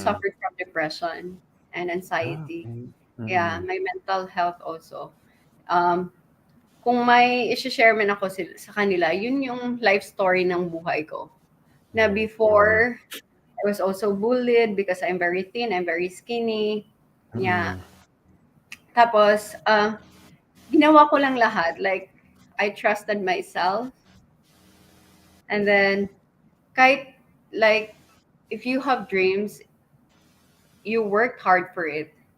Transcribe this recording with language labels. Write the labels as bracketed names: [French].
[English] suffered from depression and anxiety. Okay. Yeah, Mm. my mental health also. [Filipino] Um, kung may i-share man ako sa kanila, yun yung life story ng buhay ko. Na [English] Okay. before, I was also bullied because I'm very thin, I'm very skinny. Yeah. Mm. [Filipino] Tapos, ginawa ko lang lahat. [English] Like, I trusted myself. And then, [Filipino] kahit, [English] like, if you have dreams, you work hard for it.